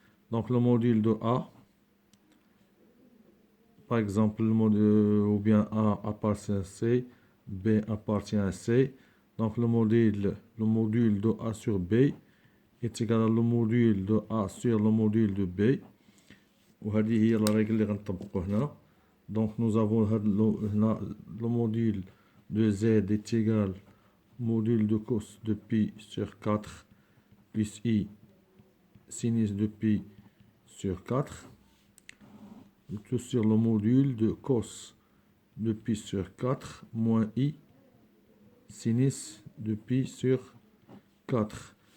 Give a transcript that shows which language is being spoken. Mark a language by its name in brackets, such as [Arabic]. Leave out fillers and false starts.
[French] Donc, le module de A, par exemple, ou bien A appartient à C, B appartient à C. Donc, le module de A sur B est égal à le module de A sur le module de B. [Arabic] وهذه هي la règle اللي غنطبقوا هنا. [French] Donc nous avons le module de z est égal au module de cos de pi sur 4 plus i sinus de pi sur 4. Tout sur le module de cos de pi sur 4 moins i sinus de pi sur 4.